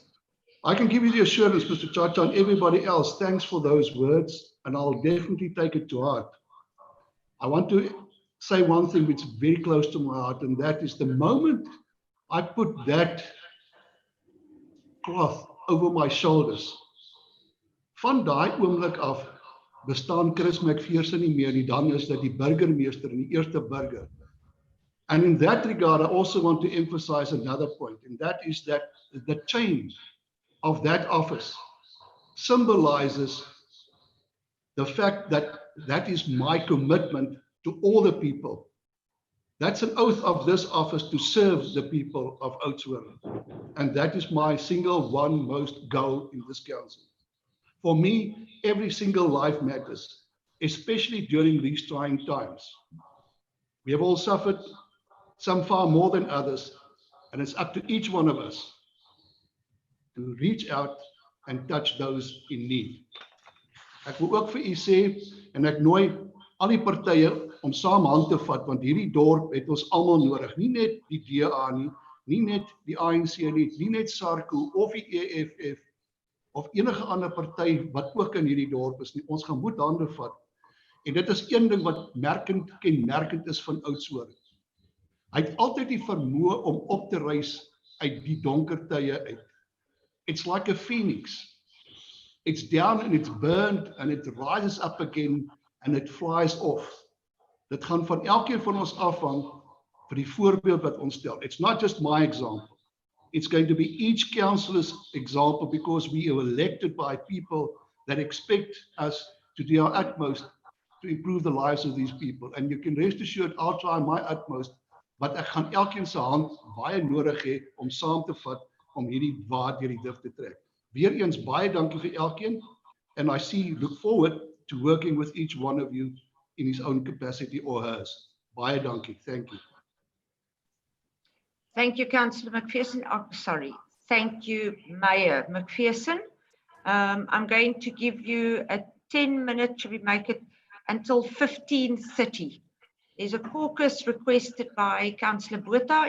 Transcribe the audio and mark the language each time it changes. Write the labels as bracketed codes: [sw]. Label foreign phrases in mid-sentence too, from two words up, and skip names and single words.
[en] I can give you the assurance, Mr. Chacha, and everybody else, thanks for those words, and I'll definitely take it to heart. I want to say one thing which is very close to my heart, and that is the moment I put that cloth over my shoulders, [af] van daai oomblik af bestaan Chris McPherson nie meer nie, dan is dit die burgemeester en die eerste burger. [en] And in that regard, I also want to emphasize another point, and that is that the change of that office symbolizes the fact that that is my commitment to all the people. That's an oath of this office to serve the people of Oudtshoorn. And that is my single one most goal in this council. For me, every single life matters, especially during these trying times. We have all suffered, some far more than others, and it's up to each one of us to reach out and touch those in need. [af] Ek wil ook vir u sê, en ek nooi al die partye om saam hand te vat, want hierdie dorp het ons almal nodig, nie net die DA nie, nie net die ANC nie, nie net SARCO of die EFF of enige ander party wat ook in hierdie dorp is nie. Ons gaan moet hande vat. En dit is een ding wat kenmerkend is van Oudtshoorn. Hy het altyd die vermoë om op te reis uit die donker tye uit. [en] It's like a phoenix. It's down and it's burned and it rises up again and it flies off. [af] Dit gaan van elkeen van ons afhang vir die voorbeeld wat ons stel. [en] It's not just my example. It's going to be each councillor's example because we are elected by people that expect us to do our utmost to improve the lives of these people. And you can rest assured, I'll try my utmost, but [af] ek gaan elkeen se hand baie nodig hê om saam te vat om hierdie waard deur die dif te trek. Weereens baie dankie vir elkeen, [en] and I look forward to working with each one of you in his own capacity or hers. [af] Baie dankie. [en] Thank you. Thank you, Councillor McPherson. Oh, sorry. Thank you, Mayor McPherson. I'm going to give you a 10-minute, should we make it until 15:30. There's a caucus requested by Councillor Botha.